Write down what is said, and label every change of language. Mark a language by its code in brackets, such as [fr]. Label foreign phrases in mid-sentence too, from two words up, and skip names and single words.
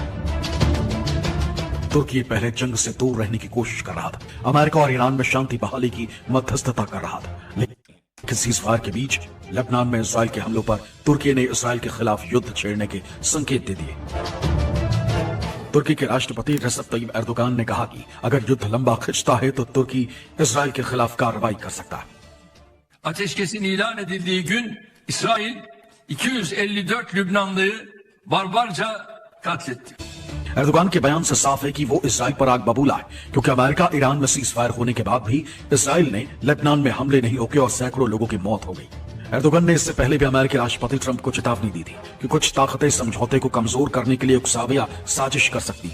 [hi] तुर्की पहले जंग से दूर रहने की कोशिश कर रहा था, अमेरिका और ईरान में शांति बहाली की मध्यस्थता कर रहा था, लेकिन सीज़फायर के बीच लेबनान में इजराइल के हमलों पर तुर्की ने इजराइल के खिलाफ युद्ध छेड़ने के संकेत दे दिए। तुर्की के राष्ट्रपति रेसेप तय्यिप एर्दोगान ने कहा कि अगर युद्ध लंबा खिंचता है तो तुर्की इजराइल के खिलाफ कार्रवाई कर सकता है। [tr] Ateşkesin ilan edildiği gün İsrail 254 Lübnanlıyı barbarca katletti. [hi] एर्दोगान के बयान से साफ है कि वो इजराइल पर आग बबूला है, क्योंकि अमेरिका ईरान में सीज फायर होने के बाद भी इजराइल ने लेबनान में हमले नहीं रोके और सैकड़ों लोगों की मौत हो गई। एर्दोगान ने इससे पहले भी अमेरिकी राष्ट्रपति ट्रंप को चेतावनी दी थी कि कुछ ताकतें समझौते को कमजोर करने के लिए उकसावे साजिश कर सकती।